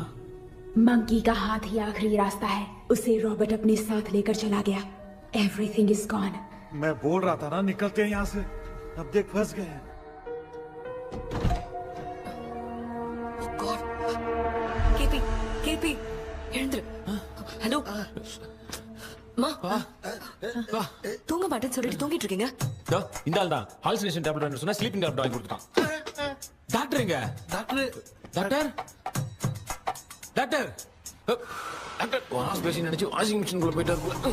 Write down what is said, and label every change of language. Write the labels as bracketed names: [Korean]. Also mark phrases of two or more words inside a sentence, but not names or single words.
[Hindi] मंकी का हाथ ही आखिरी रास्ता है. उसे रॉबर्ट अपने साथ लेकर चला गया. [English] everything is gone. [Hindi] मैं बोल रहा था ना निकलते हैं यहाँ से. अब देख फंस गए हैं. [Tamil] केपी केपी எழுந்துரு. ஹலோ மா, தூங்க மாட்டேன்னு சொல்லிட்டு தூங்கிட்டு இருக்கீங்க. இந்த ஆள் தான் [English] hallucination tablet [Tamil] வாங்கி சொன்னா [English] sleeping tablet [Tamil] வாங்கி கொடுத்தான். டாக்டர் எங்க? டாக்டர் டாக்டர் டாக்டர் டாக்டர் [English] wash basin [Tamil] நினைச்சு [English] washing machine [Tamil] குள்ள போயிட்டாரு.